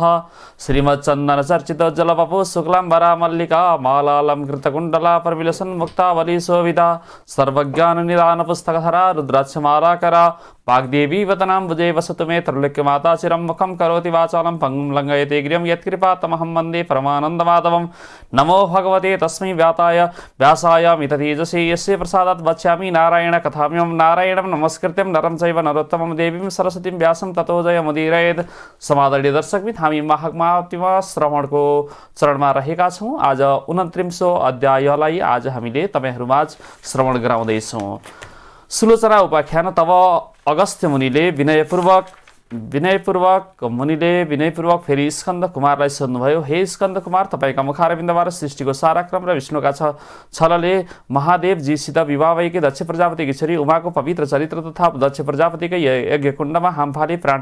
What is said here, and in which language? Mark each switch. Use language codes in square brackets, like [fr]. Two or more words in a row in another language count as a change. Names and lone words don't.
[sa] श्रीमच्चन्दनचर्चितोज्ज्वलवपु शुक्लाम्बरा मल्लिका मालालङ्कृतकुण्डला प्रविलसन्मुक्तावली शोभिता सर्वज्ञाननिदानपुस्तकधरा रुद्राक्षमालाकरा वाग्देवी वदनाम्बुजे वसतु मे त्रैलोक्यमाता चिरं मुखं करोति वाचालं पङ्गुं लङ्घयते गिरिं यत्कृपातमहं वन्दे परमानन्दमाधवं। नमो भगवते तस्मै व्यासाय मिततेजसे यस्य प्रसादात् वक्ष्यामि नारायण कथाम्यं। नारायणं नमस्कृत्यं नरं चैव नरोत्तमं देवीं सरस्वतीं व्यासं ततो जयमुदीरयेत्। [ne] समादरणीय दर्शकबिन हामी महात्मा श्रवणको चरणमा रहेका छौँ। आज 29औं अध्यायलाई आज हामीले तपाईहरुमाझ श्रवण गराउँदैछौँ। सुलोचना उपाख्यान। तब अगस्त्य मुनिले विनयपूर्वक फेरि स्कन्द कुमारलाई सोध्नुभयो, हे स्कन्द कुमार, तपाईका मुखारविन्दबाट सृष्टिको सारा क्रम र विष्णुका छलले महादेवजीसित विवाह भएकी दक्ष प्रजापतिकी छोरी उमाको पवित्र चरित्र तथा दक्ष प्रजापतिकै यज्ञकुण्डमा हाम फाली प्राण